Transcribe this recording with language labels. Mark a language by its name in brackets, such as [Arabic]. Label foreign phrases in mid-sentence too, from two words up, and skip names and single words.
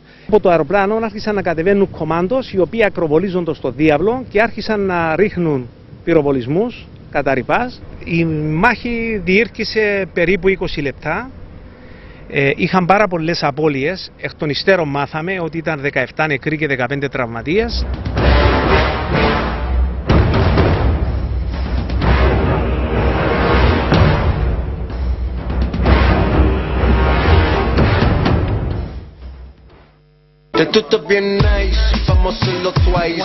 [Greek] Από το αεροπλάνο άρχισαν να κατεβαίνουν κομμάντος οι οποίοι ακροβολίζονται στο διάβλο και άρχισαν να ρίχνουν πυροβολισμούς κατά ρηπάς. Η μάχη διήρκησε περίπου 20 λεπτά. Είχαν πάρα πολλές απώλειες. Εκ των υστέρων μάθαμε ότι ήταν 17 νεκροί και 15 τραυματίες. [Spanish] De tutto bien nice, vamos a hacerlo twice.